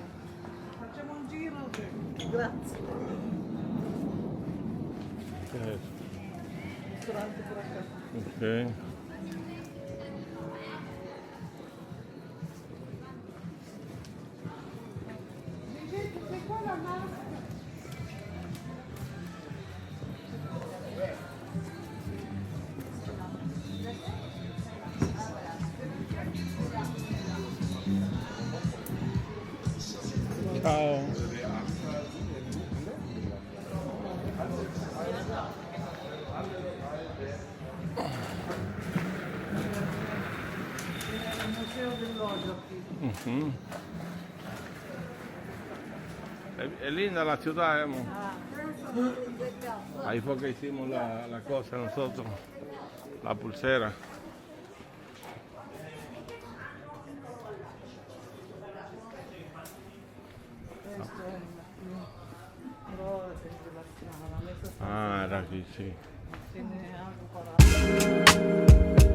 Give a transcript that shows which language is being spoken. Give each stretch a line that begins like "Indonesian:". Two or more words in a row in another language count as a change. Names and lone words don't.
Italian: Facciamo un giro. Grazie. Ristorante
Spanish: por acá. Ok.
Italian: C'è qua la massa. Ciao. Il museo dell'olio qui. Mhm.
Spanish: Es linda la ciudad, hemos. Ahí fue que hicimos la cosa nosotros, la pulsera.
Italian: Questo è però è della strada, messa
Spanish: Ah, era aquí, sí. tiene algo para.